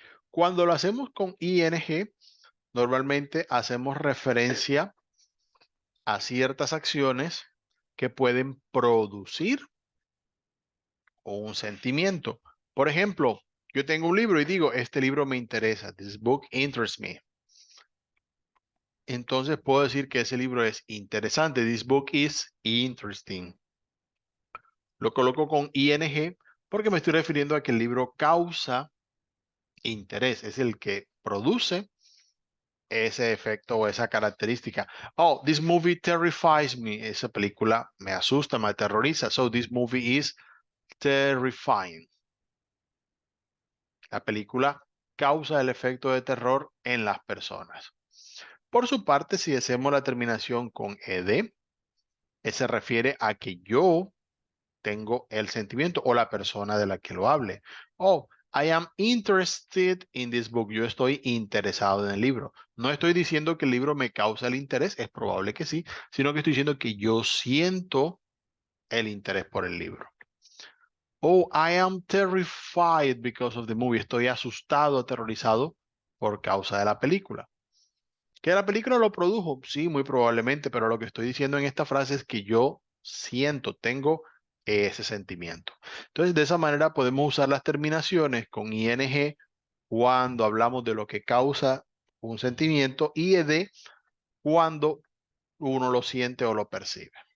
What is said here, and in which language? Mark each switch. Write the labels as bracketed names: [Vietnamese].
[Spanish] Cuando lo hacemos con ing, normalmente hacemos referencia a ciertas acciones que pueden producir un sentimiento. Por ejemplo, yo tengo un libro y digo, este libro me interesa. [English] This book interests me. [Spanish] Entonces puedo decir que ese libro es interesante. [English] This book is interesting. [Spanish] Lo coloco con ing porque me estoy refiriendo a que el libro causa interés. Es el que produce ese efecto o esa característica. [English] Oh, this movie terrifies me. [Spanish] Esa película me asusta, me aterroriza. [English] So this movie is terrifying. [Spanish] La película causa el efecto de terror en las personas. Por su parte, si hacemos la terminación con ed, se refiere a que yo tengo el sentimiento o la persona de la que lo hable. [English] Oh, I am interested in this book. [Spanish] Yo estoy interesado en el libro. No estoy diciendo que el libro me causa el interés, es probable que sí, sino que estoy diciendo que yo siento el interés por el libro. [English] Oh, I am terrified because of the movie. [Spanish] Estoy asustado, aterrorizado por causa de la película. ¿Que la película lo produjo? Sí, muy probablemente, pero lo que estoy diciendo en esta frase es que yo siento, tengo ese sentimiento. Entonces, de esa manera podemos usar las terminaciones con ing cuando hablamos de lo que causa un sentimiento y ed cuando uno lo siente o lo percibe.